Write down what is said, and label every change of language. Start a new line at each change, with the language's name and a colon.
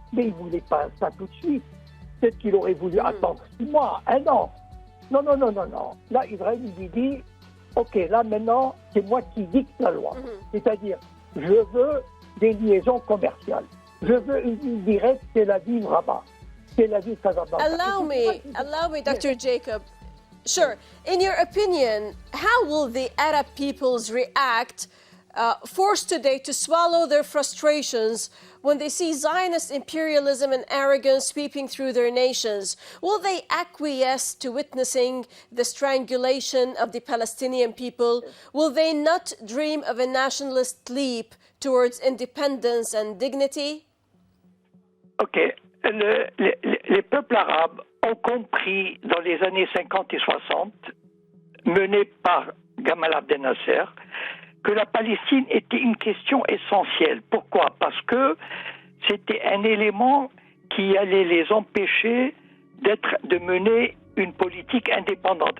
French: Mais il ne voulait pas ça tout de suite. Peut-être qu'il aurait voulu attendre 6 mois, 1 an. Non. Là, Israël lui dit, OK, là maintenant, c'est moi qui dicte la loi. C'est-à-dire, je veux des liaisons commerciales. Je veux une ligne directe, c'est la ville Rabat. C'est la ville Casablanca.
English: Allow me, Dr. Jacob. Sure. In your opinion, how will the Arab peoples react, forced today to swallow their frustrations when they see Zionist imperialism and arrogance sweeping through their nations? Will they acquiesce to witnessing the strangulation of the Palestinian people? Will they not dream of a nationalist leap towards independence and dignity? OK.
French: Les peuples arabes ont compris dans les années 50 et 60, menés par Gamal Abdel Nasser, que la Palestine était une question essentielle. Pourquoi ? Parce que c'était un élément qui allait les empêcher de mener une politique indépendante.